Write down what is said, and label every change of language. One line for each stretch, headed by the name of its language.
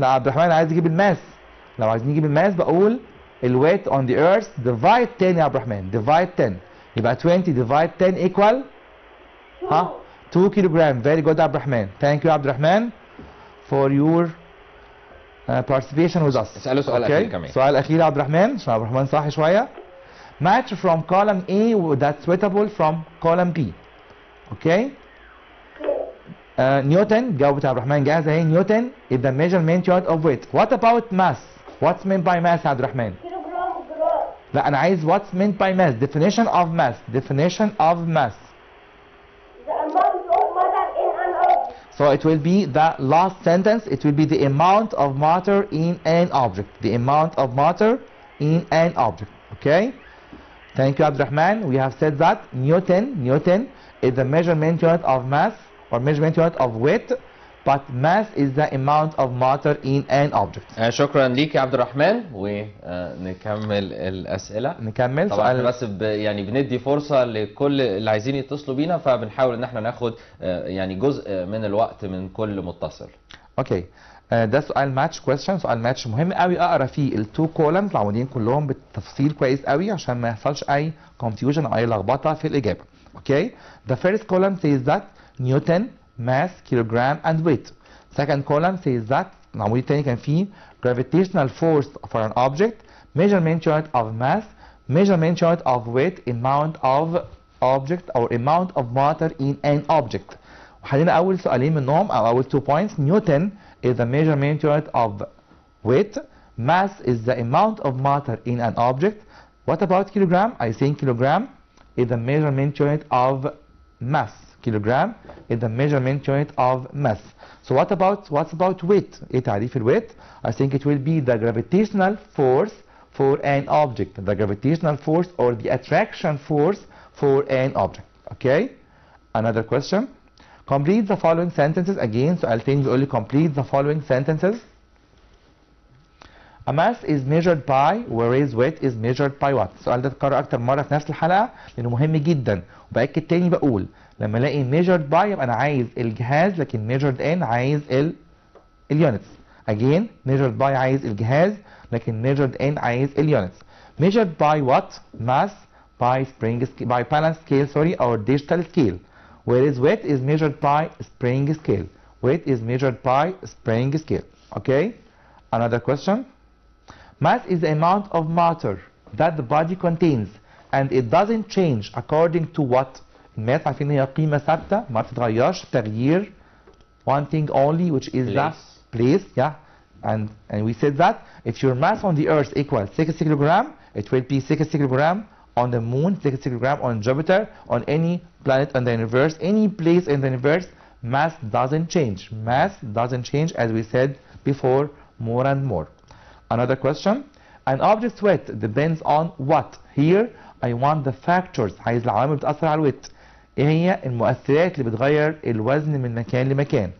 Arabic: لا عبد الرحمن عايز يجيب الماس. لو عايزين نجيب الماس بقول الويت
English: on the earth divide 10
Arabic: يا عبد الرحمن divide 10 يبقى 20 divide 10 equal ها 2 كيلو جرام.
English: very good
Arabic: يا عبد الرحمن.
English: thank you
Arabic: يا عبد الرحمن
English: for your participation with us.
Arabic: اسأله سؤال أخير كمان. سؤال أخير يا عبد الرحمن عشان عبد الرحمن صاحي شوية.
English: match from column A that's suitable from column B.
Arabic: اوكي نيوتن جاوبت يا عبد الرحمن جاهزه اهي.
English: Newton is the measurement unit of weight. what about mass؟ what's meant by mass يا عبد الرحمن؟
Arabic: لا انا عايز
English: what's meant by mass. definition of mass. definition of mass. The amount of matter in an object. So it will be the last sentence. It will be the amount of matter in an object. The amount of matter in an object. Okay? Thank you, Abdurrahman. We have said that Newton is the measurement unit of mass or measurement unit of weight, but mass is the amount of matter in an object.
Arabic: شكرا ليك يا عبد الرحمن ونكمل الأسئلة. نكمل طبعا بس يعني بندي فرصة لكل اللي عايزين يتصلوا بينا فبنحاول ان احنا ناخد يعني جزء من الوقت من كل متصل. اوكي ده سؤال ماتش كويستشن. سؤال ماتش مهم قوي اقرا فيه التو كولمز العمودين كلهم بالتفصيل كويس قوي عشان ما يحصلش اي confusion او اي لخبطه في الاجابه.
English: Okay the first column says that Newton mass kilogram and weight. second column says that
Arabic: العمود الثاني كان فيه
English: gravitational force for an object, measurement unit of mass, measurement unit of weight, amount of object or amount of matter in an object.
Arabic: وحلينا اول سؤالين منهم او اول 2 points.
English: Newton is the measurement unit of weight. Mass is the amount of matter in an object. What about kilogram? I think kilogram is the measurement unit of mass. Kilogram is the measurement unit of mass. So what's about weight?
Arabic: ايه تعريف الويت؟
English: I think it will be the gravitational force for an object. The gravitational force or the attraction force for an object. Okay? Another question. Complete the following sentences. Again
Arabic: سؤال تاني بيقول لي
English: complete the following sentences. A mass is measured by whereas weight is measured by what؟
Arabic: السؤال ده اتكرر أكتر مرة في نفس الحلقة لأنه مهم جدا. وبأكد تاني بقول لما ألاقي
English: measured by
Arabic: يبقى أنا عايز الجهاز لكن
English: measured in
Arabic: عايز اليونتس.
English: Again measured by
Arabic: عايز الجهاز لكن
English: measured in
Arabic: عايز اليونتس.
English: Measured by what؟ Mass by balance scale or digital scale. Whereas weight is measured by spring scale. Weight is measured by spring scale. Okay? Another question. Mass is the amount of matter that the body contains and it doesn't change according to what?
Arabic: الماس عارفين هي قيمة ثابتة ما بتتغيرش تغيير
English: one thing only which is the place. Yeah. And we said that if your mass on the earth equals 60 kilogram, it will be 60 kilogram on the moon, 60 kilogram on Jupiter, on any planet in the universe, any place in the universe. Mass doesn't change. Mass doesn't change as we said before more and more. Another question. An object's weight depends on what? Here I want the factors.
Arabic: عايز العوامل بتأثر على الويت. ايه هي المؤثرات اللي بتغير الوزن من مكان لمكان؟